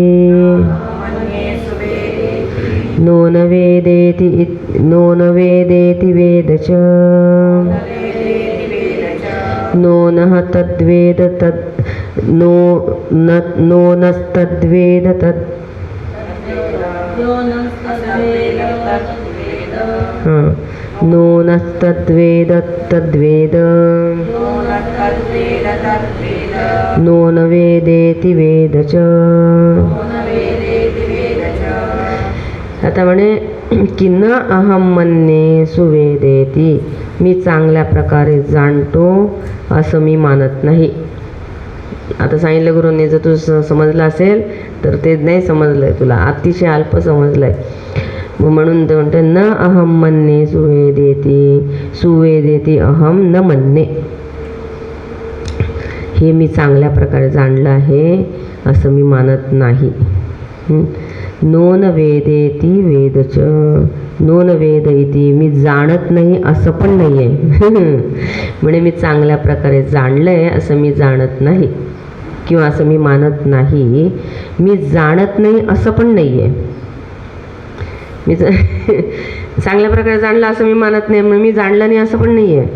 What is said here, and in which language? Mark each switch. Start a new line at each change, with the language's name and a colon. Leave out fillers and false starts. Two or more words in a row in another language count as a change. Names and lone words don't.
Sanskrit: नो न वेदेति वेदच नो न तद्वेद नो नस्तद्वेद तद् नो नस्तद्वेद तद्वेद नो न वेदेति वेदच.
Marathi: आता म्हणे की
Sanskrit: न अहम मन्ये सुवेदेति,
Marathi: मी चांगल्या प्रकारे जाणतो असं मी मानत नाही. आता सांगितलं गुरूंनी, जर तू समजलं असेल तर ते नाही समजलं आहे तुला, अतिशय अल्प समजलं आहे. म्हणून ते म्हणते
Sanskrit: न अहम मन्ये सुवेदेति अहम न मन्ये.
Marathi: हे मी चांगल्या प्रकारे जाणलं आहे असं मी मानत नाही.
Sanskrit: नो न वेदेति वेदच, नो न वेद इति,
Marathi: मी जाणत नाही असं पण नाही आहे. म्हणे मी चांगल्या प्रकारे जाणलं आहे असं मी जाणत नाही, किंवा असं मी मानत नाही. मी जाणत नाही असं पण नाही आहे. मी चांगल्या प्रकारे जाणलं असं मी मानत नाही, म्हणून मी जाणलं नाही असं पण नाही आहे.